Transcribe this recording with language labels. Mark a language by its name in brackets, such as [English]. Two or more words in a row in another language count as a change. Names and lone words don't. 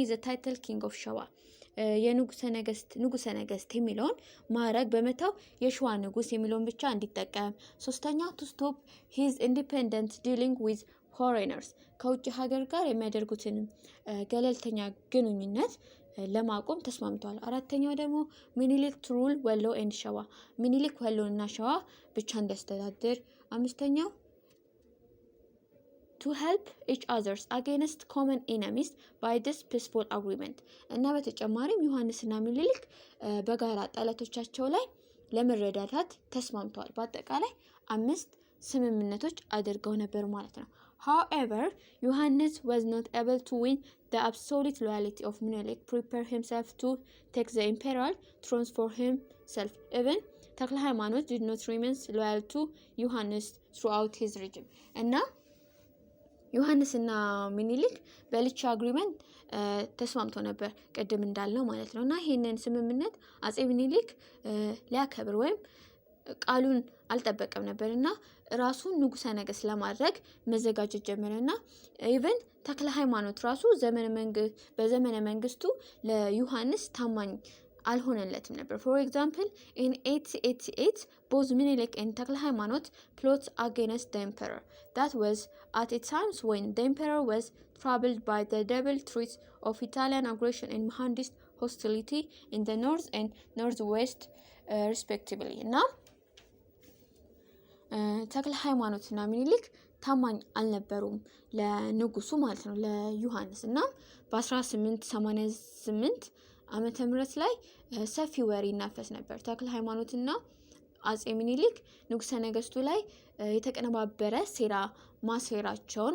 [English] the title King of Shewa [Amharic] የንጉሰ ነገስት የሚለውን ማዕረግ በመተው የሸዋ ንጉስ የሚለውን ብቻ እንዲጠቀም። ሶስተኛው [English] to stop his independent dealing with foreigners [Amharic] ከውጭ ሀገር ጋር የሚያደርጉትን ገለልተኛ ግንኙነት ለማቆም ተስማምቷል። አራተኛው ደግሞ [English] Menelik to rule Wollo and Shewa [Amharic] ሚኒሊክ ወሎና ሸዋ ብቻ እንዲያስተዳድር። አምስተኛው [English] to help each others against common enemies by this peaceful agreement [Amharic] እና በተጨማሪም ዮሐንስና ሚኒሊክ በጋራ ጠላቶቻቸው ላይ ለመረዳዳት ተስማምተዋል። በአጠቃላይ 5 ስምምነቶች አድርገው ነበር ማለት ነው። [English] However, Johannes was not able to win the absolute loyalty of Menelik, prepare himself to take the imperial throne for himself. Even ተክለ ሃይማኖት did not remain loyal to Johannes throughout his regime. [Amharic] እና ዮሐንስ እና ሚኒሊክ በልቻ አግሪመንት ተስማምተው ነበር ቀደም እንዳልነው ማለት ነው። እና ይሄንን ስምምነት አጼ ሚኒሊክ ሊያከብር ወይም ቃሉን አልጠበቀም ነበርና ራሱን ንጉሰ ነገስት ለማድረግ መዘጋጀት ጀመረና ኢቭን ተክለ ሃይማኖት ራሱ በዘመነ መንግስቱ ለዮሐንስ ታማኝ አልሆነለትም ነበር። [English] For example, in 888, both Menelik and ተክለ ሃይማኖት plot against the emperor. That was at a time when the emperor was troubled by the double threats of Italian aggression and Mahdist hostility in the north and northwest, respectively. [Amharic] እና ተክለ ሃይማኖትና ሚኒሊክ ታማኝ አልነበሩም ለንጉሱ ማለት ነው ለዮሐንስ። እና በ1888 ዓመተ ምህረት ላይ ሰፊ ወሬ ይናፈስ ነበር። ተክለ ሃይማኖትና አጼ ሚኒሊክ ንጉሰ ነገስቱ ላይ የተቀነባበረ ሴራ ማሴራቸውን